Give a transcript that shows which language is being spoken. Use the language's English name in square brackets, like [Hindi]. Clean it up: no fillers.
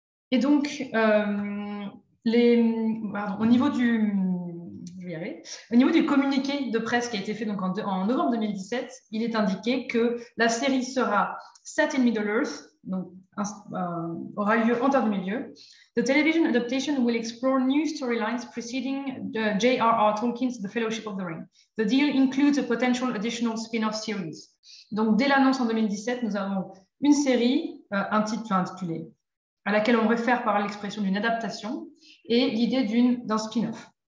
[French] Et donc, au niveau du communiqué de presse qui a été fait donc en novembre 2017, il est indiqué que la série sera [English] set in Middle-earth, [French] aura lieu en temps de milieu. [English] The television adaptation will explore new storylines preceding J.R.R. Tolkien's The Fellowship of the Ring. The deal includes a potential additional spin-off series. [French] Donc, dès l'annonce en 2017, nous avons une série intitulée, à laquelle on réfère par l'expression d'une adaptation, et l'idée d'un spin-off.